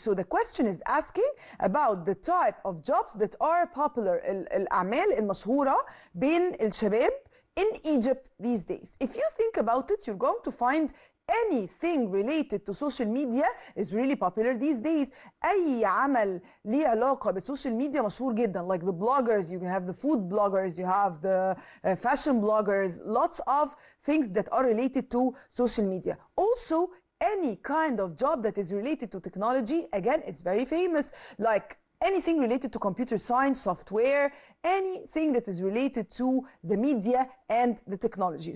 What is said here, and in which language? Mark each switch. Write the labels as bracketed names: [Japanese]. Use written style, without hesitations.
[English] So the question is asking about the type of jobs that are popular, [Arabic] الأعمال المشهورة بين الشباب [English] in Egypt these days. If you think about it, you're going to find anything related to social media is really popular these days. [Arabic] أي عمل ليه علاقة بالسوشيال ميديا مشهور جدا. [English] Like the bloggers, you have the food bloggers, you have the fashion bloggers, lots of things that are related to social media. Also, any kind of job that is related to technology, again, it's very famous. Like anything related to computer science, software, anything that is related to the media and the technology.